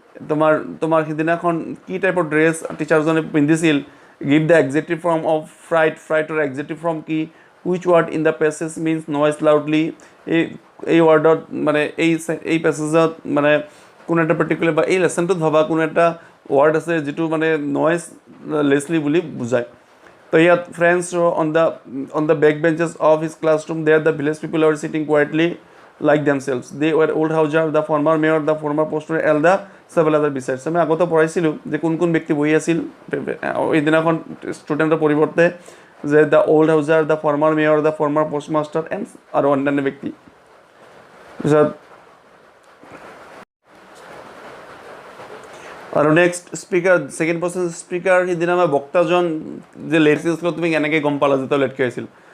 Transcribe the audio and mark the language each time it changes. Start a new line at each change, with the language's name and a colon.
Assamese: তোমাৰ সিদিনাখন কি টাইপৰ ড্ৰেছ টিচাৰজনে পিন্ধিছিল
English: give the adjective form of ফ্ৰাইটৰ
Assamese: এক্সেক্টিভ form কি
English: which word in the passage means noise loudly
Assamese: এই ৱাৰ্ডত মানে এই পেছেজত মানে কোনো এটা পাৰ্টিকুলাৰ বা এই লেচনটোত ভবা কোনো এটা ৱাৰ্ড আছে যিটো মানে নইজ লেছলি বুলি বুজায়
English: So he had friends on the back benches of his classroom. There, the village people were sitting quietly, like themselves. They were old Hauser, the former mayor, the former postor, and the several other besides.
Assamese: আমি আগত পঢ়াইছিলোঁ যে কোন ব্যক্তি বহি আছিল এইদিনাখন ষ্টুডেণ্টৰ পৰিৱৰ্তে যে
English: the old হাউজাৰ, the former mayor, the former postmaster
Assamese: and আৰু অন্যান্য ব্যক্তি। পিছত আৰু next speaker, second person speaker, সিদিনা আমাৰ বক্তাজন যে লেট আছিল তুমি কেনেকৈ গম পালা যে তেওঁ লেটকৈ আহিছিল?